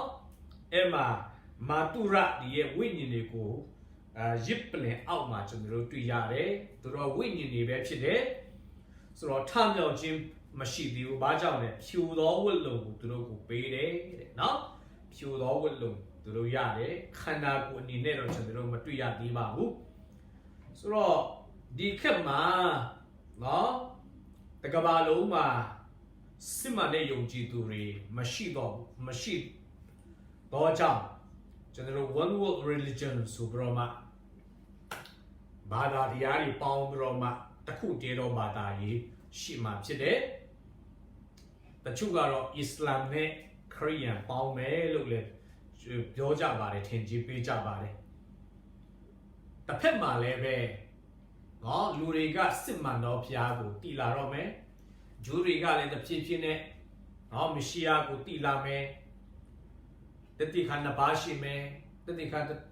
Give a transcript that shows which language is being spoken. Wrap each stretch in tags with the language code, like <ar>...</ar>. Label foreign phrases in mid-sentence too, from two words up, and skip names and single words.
<my>အဲ့မှာမာတုရဒီရဲ့ဝိညာဉ်တွေကိုရစ်ပလင်အောက်မှာကျွန်တော်တို့တွေ့ရတယ်သူတို့ဝိညာဉ်တွေပဲဖြစ်တယ်ဆိုတော့ထမြောက်ခြင်းမရှိသေးဘူးဘာကြောင့်လဲဖြူသောဝတ်လုံကိုသူတို့ကိုပေးတယ်တဲ့နော်ဖြူသောဝတ်လုံသူတို့ရတယ်ခန္ဓာကိုယ်အနေနဲ့တော့ကျွန်တော်တို့မတွေ့ရသေးပါဘူးဆိုတော့ဒီခက်မှာနော်တကဘာလုံးမှာ စစ်မှန်တဲ့ယုံကြည်သူတွေမရှိတော့ကြောင့်</my> <en>general one world religion</en> <my>ဆိုပြီးတော့မှဘာသာတရားတွေပေါင်းပြီးတော့မှတစ်ခုတည်းသောဘာသာ ရေးရှိမှဖြစ်တယ်တချို့ကတော့အစ္စလာမ်နဲ့ခရစ်ယာန်ပေါင်းမယ်လို့လည်းပြောကြပါတယ်ထင်ကြီးပေးကြပါတယ်တစ်ဖက်မှာလည်းပဲနော်လူတွေကစစ်မှန်သောဘုရားကိုတည်လာတော့မယ်ဂျူးတွေကလည်းတစ်ဖြည်းဖြည်းနဲ့နော်မရှိယာကိုတည်လာမယ်တတိခါနှစ်ပါးရှိမယ်တတိခါ</my>